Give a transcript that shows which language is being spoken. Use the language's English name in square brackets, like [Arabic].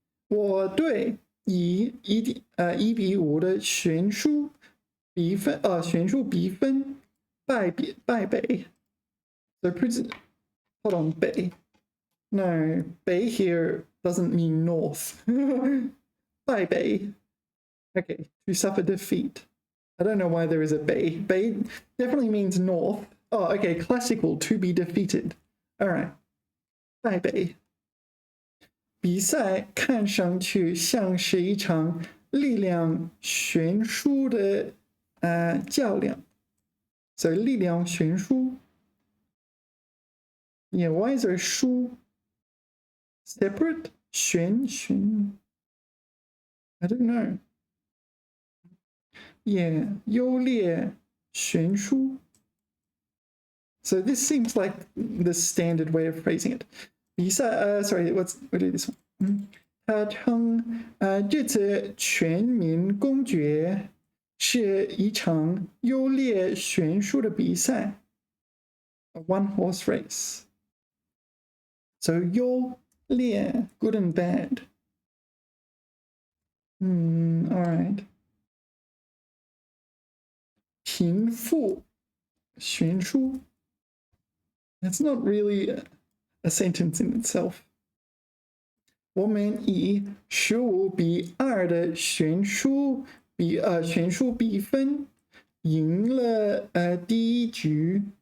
[Chinese] 我对1比5的悬殊比分败北. [English] So hold on, 北. No, 北 here doesn't mean north. 败北.Okay, to suffer defeat. I don't know why there is a 北. 北 definitely means north. Oh, okay, classical, to be defeated. All right. 败北. [Chinese] 比赛看上去像是一场力量悬殊的较量。 [English] So 力量悬殊. Yeah, why is there 殊 separate? 悬 I don't know. Yeah, 优劣悬殊.So this seems like the standard way of phrasing it. 比赛sorry, what is this one? [Chinese] 他称这次全民公决是一场优劣悬殊的比赛 [English] a one-horse race. So 优劣 good and bad. All right. [Chinese] 贫富悬殊. [English] That's not really a sentence in itself. [Chinese] 我们以15比2的悬殊比分赢了第一局.